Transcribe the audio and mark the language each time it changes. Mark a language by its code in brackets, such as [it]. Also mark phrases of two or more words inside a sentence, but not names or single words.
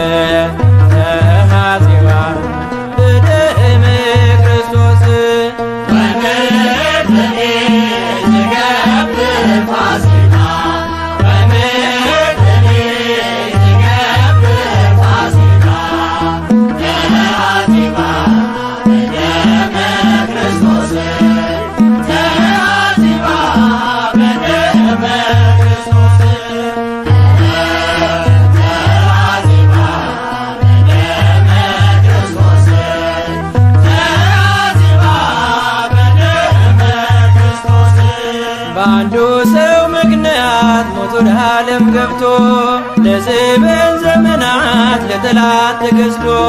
[gez] ተሐዜባ በደመ ክርስቶስ ወምድርኒ ትገብር ፋሲካ ወምድርኒ ትገብር ፋሲካ ተሐዜባ በደመ ክርስቶስ ተሐዜባ በደመ ክርስቶስ ተሐዜባ በደመ ክርስቶስ ተሐዜባ በደመ ክርስቶስ [am] በአንዱ ሰው ምክንያት ሞት ወደ ዓለም ገብቶ ለዘበን ዘመናት ለጠላት ተገዝቶ